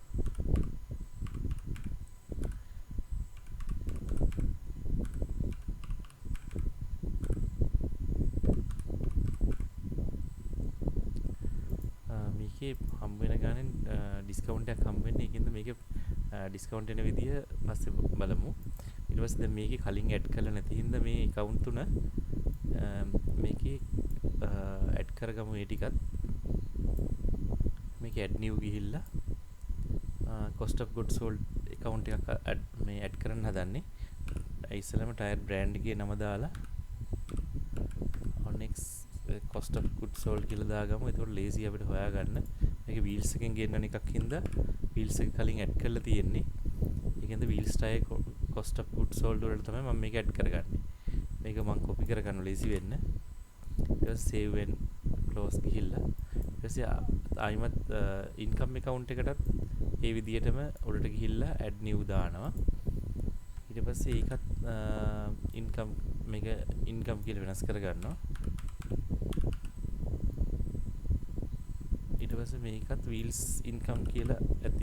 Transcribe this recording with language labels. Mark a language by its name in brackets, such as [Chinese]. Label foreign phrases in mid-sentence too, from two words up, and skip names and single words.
[Sinhala] මේකේ හම්බ වෙන ගානේ ඩිස්කවුන්ට් එකක් හම්බ වෙන්නේ. ඒකින්ද මේකේ ඩිස්කවුන්ට් එන විදිය පස්සේ බලමු. ඊට පස්සේ දැන් මේකේ කලින් ඇඩ් කරලා නැති හින්දා මේ account තුන මේකේ ඇඩ් කරගමු. ඒ ටිකත් මේකේ [English] add new [Sinhala] ගිහිල්ලා [English] cost of goods sold account [Sinhala] එකක් මේ ඇඩ් කරන්න හදන්නේ. ඉස්සෙල්ලාම [English] tire brand [Sinhala] එකේ නම දාලා Onyx [English] cost of goods sold [Sinhala] කියලා දාගමු. ඒතකොට lazy අපිට හොයාගන්න. මේක wheels එකෙන් ගෙන්නන එකක් හින්දා wheels එක කලින් ඇඩ් කරලා තියෙන්නේ. ඒකෙන්ද [English] wheels tire cost of goods sold [Sinhala] වලට තමයි මම මේක ඇඩ් කරගන්නේ. මේක මම copy කරගන්න lazy වෙන්න. ඊට පස්සේ [English] save and close [Sinhala] ගිහිල්ලා ඊට පස්සේ ආයිමත් [English] income account [Sinhala] එකටත් ඒ විදිහටම උඩට ගිහිල්ලා [English] add new [Sinhala] දානවා. ඊට පස්සේ ඒකත් income මේක income කියලා වෙනස් කරගන්නවා. ඊට පස්සේ මේකත් [English] wheels income [Sinhala] කියලා ඇති.